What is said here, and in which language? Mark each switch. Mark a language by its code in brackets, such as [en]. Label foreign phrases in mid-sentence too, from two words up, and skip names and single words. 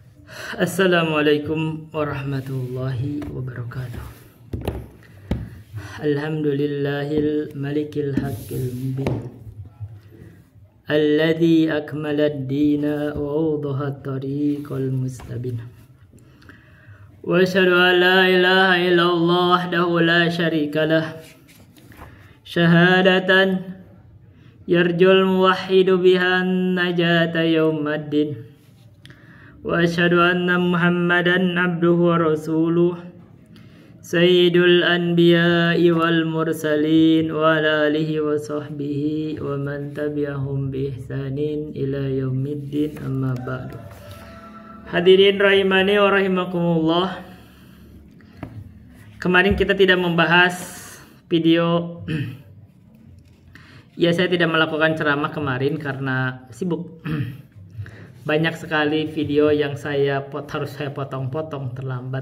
[ar] السلام عليكم ورحمة الله وبركاته. الحمد لله الملك الحق المبين الذي أكمل الدين وأوضح الطريق المستبين. وأشهد أن لا إله إلا الله وحده لا شريك له. شهادة يرجو الموحد بها النجاة يوم الدين. وأشهد أن محمدا عبده ورسوله سيد الأنبياء والمرسلين وعلى آله وصحبه ومن تبعهم بإحسان إلى يوم الدين، أما بعد. حاضرين رحمني ورحمكم الله. [id] Kemarin kita tidak membahas video. Ya, saya tidak melakukan ceramah kemarin karena sibuk. Banyak sekali video yang harus saya potong-potong, terlambat.